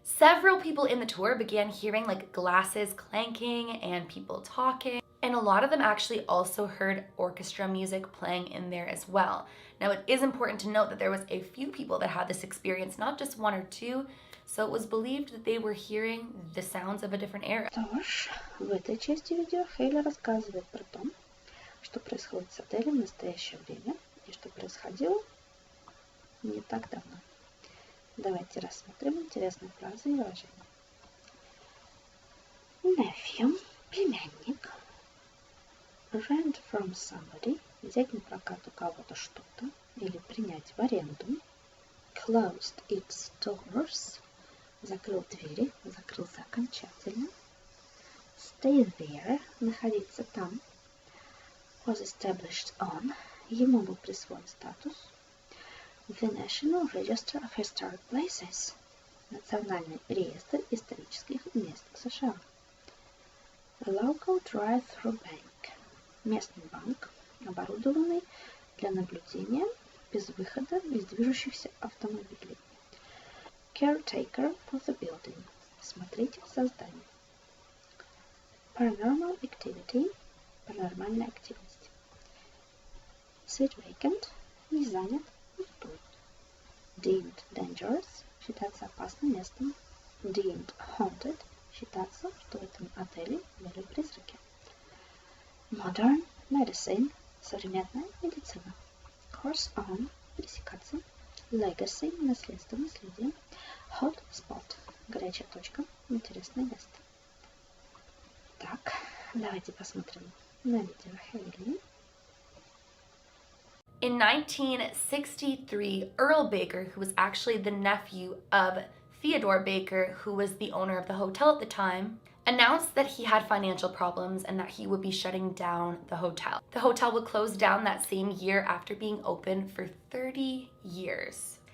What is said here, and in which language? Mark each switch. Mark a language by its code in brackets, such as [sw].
[en] Several people in the tour began hearing like glasses clanking and people talking, and a lot of them actually also heard orchestra music playing in there as well. Now, it is important to note that there was a few people that had this experience, not just one or two, so it was believed that they were hearing the sounds of a different era. [ru] Что ж, в этой части видео Хейли рассказывает про то, что происходит с отелем в настоящее время и что происходило не так давно. Давайте рассмотрим интересные фразы и выражения. [en] Nephew, [ru] племянник. [en] Rent from somebody, [ru] взять на прокат у кого-то что-то или принять в аренду. [en] Closed its doors, [ru] закрыл двери, закрылся окончательно. [en] Stay there, [ru] находиться там. [en] Was established on, [ru] ему был присвоен статус. [en] The National Register of Historic Places, [ru] Национальный реестр исторических мест США. [en] A local drive-through bank, [ru] местный банк, оборудованный для наблюдения без выхода из движущихся автомобилей. [en] Caretaker for the building, [ru] смотритель за зданием. [en] Paranormal activity, [ru] паранормальная активность. [en] Sit vacant, [ru] не занят, пустует. [en] Deemed dangerous, [ru] считаться опасным местом. [en] Deemed haunted, [ru] считаться, что в этом отеле были призраки. [en] Modern medicine, [ru] современная медицина. [en] Course on, [ru] пересекаться. [en] Legacy, [ru] наследство, наследие. [en] Hot spot, [ru] горячая точка, интересное место. Так, давайте посмотрим на видео Хейли. [en] In 1963, Earl Baker, who was actually the nephew of Theodore Baker, who was the owner of the hotel at the time, announced that he had financial problems and that he would be shutting down the hotel. The hotel would close down that same year after being open for 30 years.